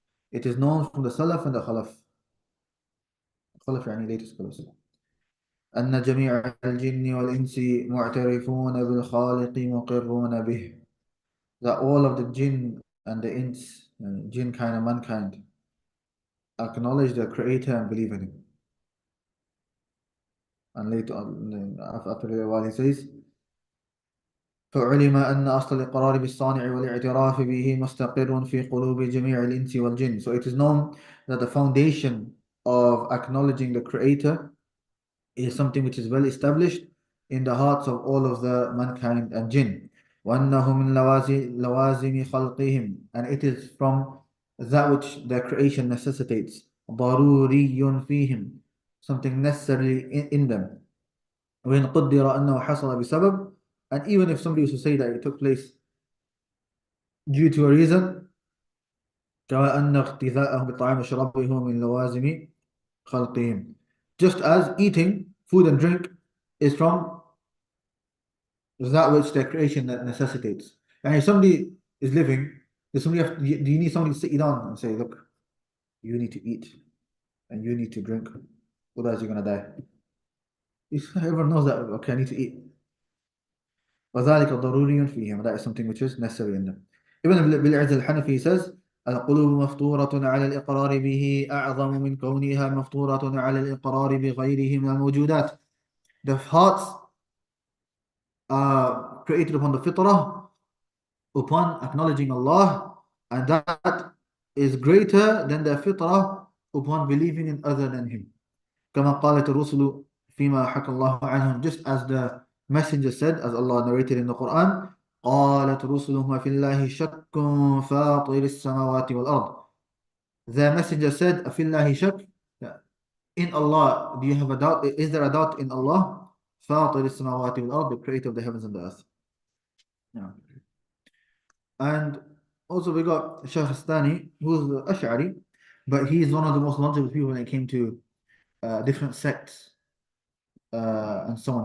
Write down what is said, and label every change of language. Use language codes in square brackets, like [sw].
[en] It is known from the Salaf and the Khalaf. Khalaf يعني later scholars. [ar] أن جميع الجن والإنس معترفون بالخالق مقرون به. [en] That all of the jinn and the ins, jinn kind and mankind, acknowledge the Creator and believe in Him. And later on, after a while, he says, [ar] فعلم أن أصل الإقرار بالصانع والاعتراف به مستقر في قلوب جميع الإنس والجن. [en] So it is known that the foundation of acknowledging the Creator is something which is well established in the hearts of all of the mankind and jinn. [ar] وأنه من لوازم خلقهم, [en] and it is from that which their creation necessitates. [ar] ضروري فيهم, [en] something necessary in them. [ar] وإن قدر أنه حصل بسبب, [en] and even if somebody was to say that it took place due to a reason, [ar] كما أن اغتذاءهم بالطعام والشراب هو من لوازم خلقهم, [en] just as eating food and drink is from that which their creation that necessitates. And if somebody is living, do you need somebody to sit you down and say, look, you need to eat and you need to drink, otherwise you're gonna die. Everyone knows that, okay, I need to eat. [ar] وذلك ضروري فيهم, [en] that is something which is necessary in them. [ar] Ibn بالعز الحنفي says, القلوب مفطورة على الإقرار به أعظم من كونها مفطورة على الإقرار بغيره من الموجودات. [en] The hearts are created upon the fitrah, upon acknowledging Allah, and that is greater than the fitrah upon believing in other than Him. [ar] كما قالت الرسل فيما حكى الله عنهم, [en] just as the messenger said, as Allah narrated in the Quran, [ar] قالت رسلهم في الله شك فاطر السماوات والأرض. [en] The messenger said, [ar] في الله شك, [en] in Allah, do you have a doubt? Is there a doubt in Allah? [ar] فاطر السماوات والأرض, [en] the creator of the heavens and the earth. Yeah. And also we got Shaykh Astani, who's the Ash'ari, but he is one of the most knowledgeable people when it came to different sects and so on.